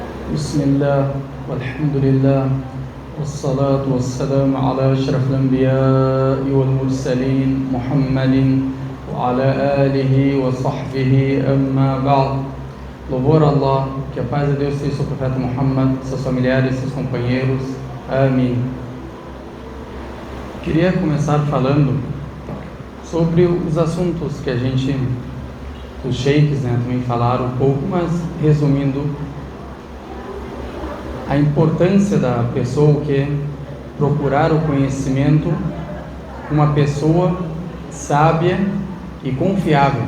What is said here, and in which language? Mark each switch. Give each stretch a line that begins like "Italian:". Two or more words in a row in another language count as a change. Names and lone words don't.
Arabic: بسم الله والحمد لله والصلاة والسلام على أشرف الأنبياء والمرسلين محمد وعلى آله وصحبه أما بعد.
Portuguese: Louvor a Allah, que a paz de Deus seja sobre o profeta Muhammad, seus familiares, seus companheiros. Amém. Queria começar falando sobre os assuntos que os sheikhs também falaram um pouco, mas resumindo, a importância da pessoa que procurar o conhecimento, uma pessoa sábia e confiável.